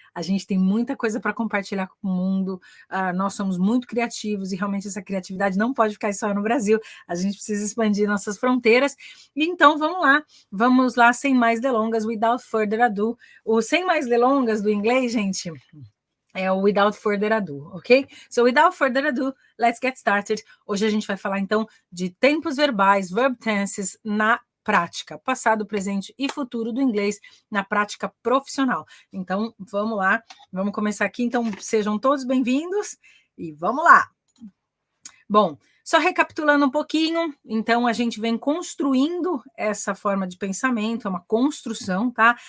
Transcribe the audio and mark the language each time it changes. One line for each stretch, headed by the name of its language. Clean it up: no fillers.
Portuguese: A gente tem muita coisa para compartilhar com o mundo, nós somos muito criativos e realmente essa criatividade não pode ficar só no Brasil, a gente precisa expandir nossas fronteiras. Então vamos lá, sem mais delongas,
English: without further ado.
Portuguese: O sem mais delongas do inglês, gente, é o
English: without further ado,
Portuguese: ok?
English: So without further ado, let's get started.
Portuguese: Hoje a gente vai falar então de tempos verbais,
English: verb tenses
Portuguese: na prática, passado, presente e futuro do inglês na prática profissional. Então, vamos lá, vamos começar aqui. Então, sejam todos bem-vindos e vamos lá. Bom, só recapitulando um pouquinho, então a gente vem construindo essa forma de pensamento, é uma construção, tá?